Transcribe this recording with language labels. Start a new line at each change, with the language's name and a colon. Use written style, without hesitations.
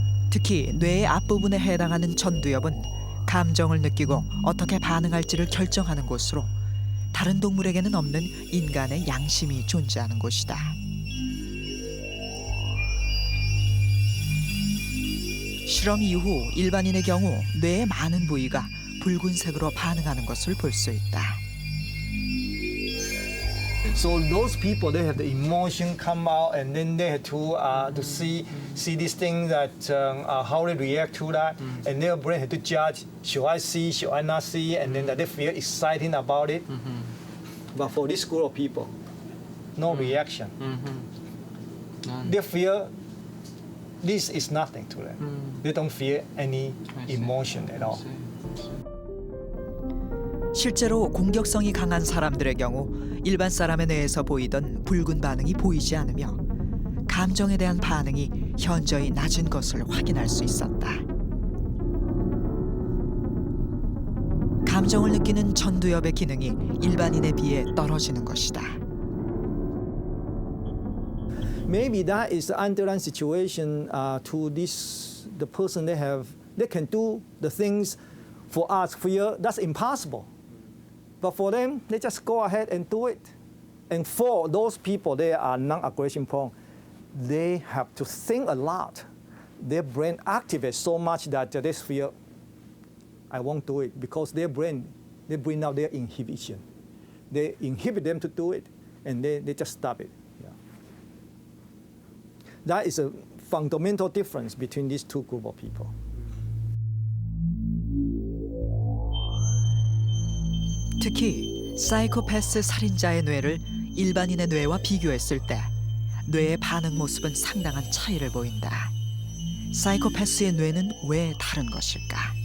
Korean: 특히 뇌의 앞부분에 해당하는 전두엽은 감정을 느끼고 어떻게 반응할지를 결정하는 곳으로 다른 동물에게는 없는 인간의 양심이 존재하는 곳이다. 실험 이후 일반인의 경우 뇌의 많은 부위가 붉은색으로 반응하는 것을 볼 수 있다.
English: So those people, they have the emotion come out, and then they have to see these things that how they react to that, and their brain had to judge: should I see, should I not see, and then they feel exciting about it. But for this group of people, no reaction. They feel this is nothing to them. They don't feel any emotion at all.
Korean: 실제로 공격성이 강한 사람들의 경우 일반 사람의 뇌에서 보이던 붉은 반응이 보이지 않으며 감정에 대한 반응이 현저히 낮은 것을 확인할 수 있었다. 감정을 느끼는 전두엽의 기능이 일반인에 비해 떨어지는 것이다.
English: Maybe that is the underlying situation to the person they can do the things for us fear that's impossible. But for them, they just go ahead and do it. And for those people, they are non-aggression prone. They have to think a lot. Their brain activates so much that they feel, I won't do it, because their brain, they bring out their inhibition. They inhibit them to do it, and they just stop it. Yeah. That is a fundamental difference between these two groups of people.
Korean: 특히 사이코패스 살인자의 뇌를 일반인의 뇌와 비교했을 때 뇌의 반응 모습은 상당한 차이를 보인다. 사이코패스의 뇌는 왜 다른 것일까?